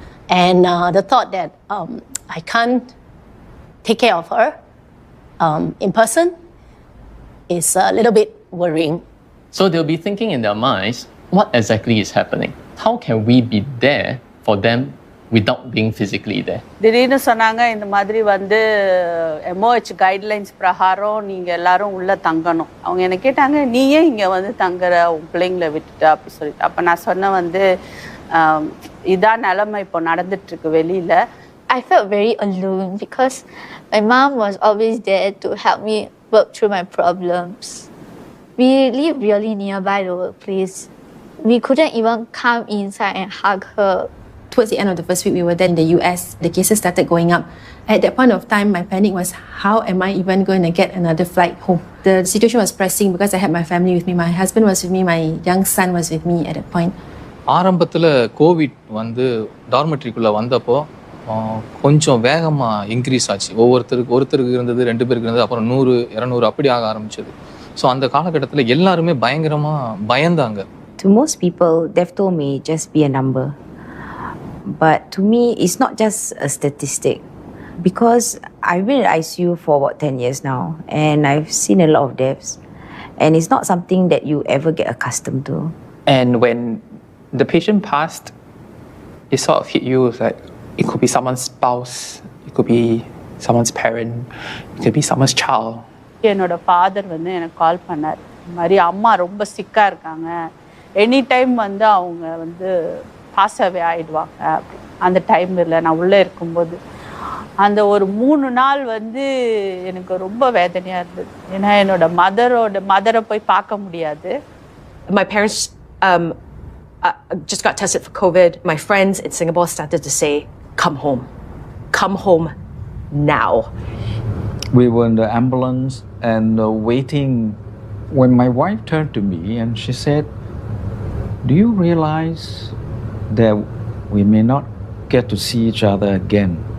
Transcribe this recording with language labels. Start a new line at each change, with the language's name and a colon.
English: And the thought that I can't take care of her in person is a little bit worrying. So they'll be thinking in their minds, what exactly is happening? How can we be there for them without being physically there?
Tamil: திடீர்னு சொன்னாங்க இந்த மாதிரி வந்து MOH guidelines பிரகாரம் நீங்கள் எல்லாரும் உள்ளே தங்கணும். அவங்க என்ன கேட்டாங்க, நீ ஏன் இங்கே வந்து தங்குற உன் பிள்ளைங்களை விட்டுட்டு அப்படி சொல்லிட்டு. அப்போ நான் சொன்னேன் வந்து இதான் நிலைமை இப்போ நடந்துட்டுருக்கு வெளியில்.
English: I felt very alone because my mom was always there to help me work through my problems. We live really nearby the workplace. We couldn't even come inside and hug her. Towards the end of the first week, we were there in the US. The cases started going up. At that point of time, my panic was, how am I even going to get another flight home? The situation was pressing because I had my family with me. My husband was with me. My young son was with me at that point.
Tamil: ஆரம்பத்தில் Covid வந்து டார்மெட்ரிக்குள்ளே வந்தப்போ கொஞ்சம் வேகமாக increase ஆச்சு. ஒருத்தருக்கு இருந்தது, 2 பேருக்கு இருந்தது, அப்புறம் 100, 200 அப்படி ஆக ஆரம்பிச்சது. ஸோ அந்த காலகட்டத்தில் எல்லாருமே பயங்கரமாக பயந்தாங்க.
English: To most people, they've told me just be a number. But to me, it's not just a statistic. Because I've been in ICU for about 10 years now, and I've seen a lot of deaths. And it's not something that you ever get accustomed to. And when the patient passed, it sort of hit you like it could be someone's spouse, it could be someone's parent, it could be someone's child.
Tamil: என்னோட father வந்து எனக்கு கால் பண்ணார், இந்த மாதிரி அம்மா ரொம்ப சிக்காக இருக்காங்க, any time வந்து அவங்க வந்து பாஸ் அவே ஆகிடுவாங்க. அந்த டைமில் நான் உள்ளே இருக்கும்போது அந்த ஒரு 3 நாள் வந்து எனக்கு ரொம்ப வேதனையாக இருந்தது. ஏன்னா என்னோட மதரை போய் பார்க்க முடியாது.
English: My parents just got tested for COVID. My friends in Singapore started to say, come home now. We were in the ambulance and waiting when my wife turned to me and she said, do you realize that we may not get to see each other again?